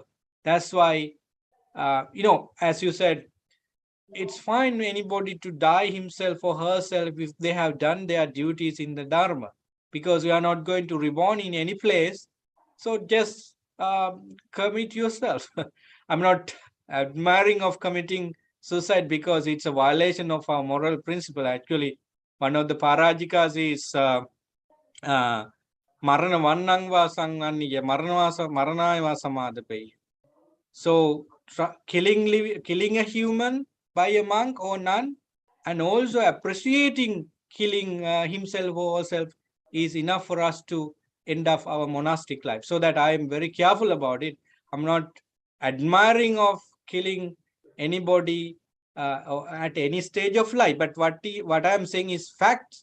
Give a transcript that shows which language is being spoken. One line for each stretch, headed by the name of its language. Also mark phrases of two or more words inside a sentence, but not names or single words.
English: That's why, as you said, it's fine anybody to die himself or herself if they have done their duties in the Dharma, because you are not going to reborn in any place. So just commit yourself. I'm not admiring of committing suicide because it's a violation of our moral principle. Actually, one of the parajikas is
Pali: marana vannang vasang anniya maranaya samadhapeya.
English: So killing a human by a monk or nun, and also appreciating killing himself or herself is enough for us to end up our monastic life. So that I am very careful about it. I'm not admiring of killing anybody at any stage of life, but what I am saying is facts.